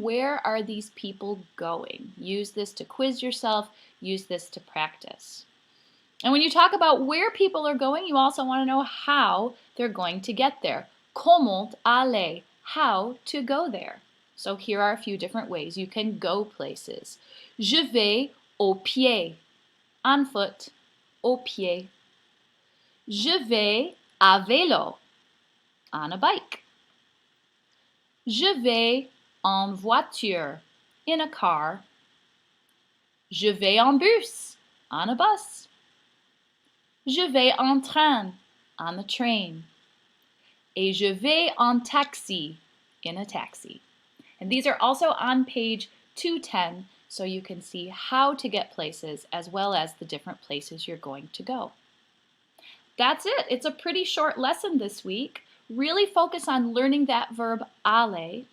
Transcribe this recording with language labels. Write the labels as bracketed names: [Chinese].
[English] Where are these people going? Use this to quiz yourself. Use this to practice. And when you talk about where people are going, you also want to know how they're going to get there. [French] Comment aller, [English] how to go there. So here are a few different ways you can go places. [French] Je vais au pied, [English] on foot, [French] au pied. Je vais à vélo, [English] on a bike. [French] Je vais en voiture, [English] in a car. [French] Je vais en bus, [English] on a bus. [French] Je vais en train, [English] on the train. [French] Et je vais en taxi, [English] in a taxi. And these are also on page 210, so you can see how to get places as well as the different places you're going to go. That's it. It's a pretty short lesson this week. Really focus on learning that verb aller.